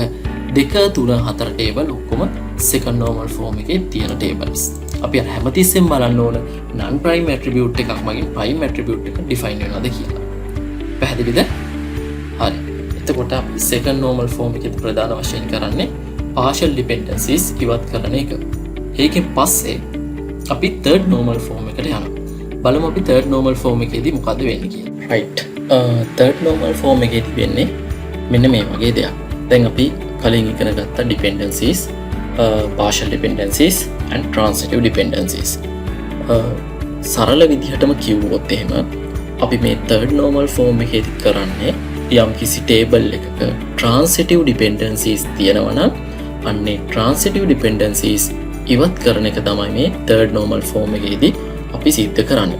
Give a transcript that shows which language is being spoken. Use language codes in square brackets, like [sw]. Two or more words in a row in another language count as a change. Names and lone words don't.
[si] 2 3 4 table ඔක්කොම [en] second normal form [si] එකේ තියෙන tables. අපි අර හැමතිස්සෙම බලන්න ඕන [en] non prime attribute [si] එකක් මගින් [en] prime attribute [si] එක define වෙනවද කියලා. පැහැදිලිද? හරි. එතකොට අපි [en] second normal form [si] එකේ ප්‍රධාන වශයෙන් කරන්නේ [en] partial dependencies [si] ඉවත් කරන එක. ඒකෙන් පස්සේ අපි [en] third normal form [si] එකට යනවා. බලමු අපි [en] third normal form [si] එකේදී මොකද වෙන්නේ කියලා. right. [en] third normal form [si] එකේදී වෙන්නේ මෙන්න මේ වගේ දෙයක්. දැන් අපි කලින් ඉගෙන ගත්ත [en] dependencies, partial dependencies and transitive dependencies. [si] සරල විදිහටම කිව්වොත් එහෙම අපි මේ [en] third normal form [si] එකේදී කරන්නේ යම් කිසි table එකක [en] transitive dependencies [si] තියෙනවා නම් අන්නේ [en] transitive dependencies [si] ඉවත් කරන එක තමයි මේ [en] third normal form [si] එකේදී අපි සිද්ධ කරන්නේ.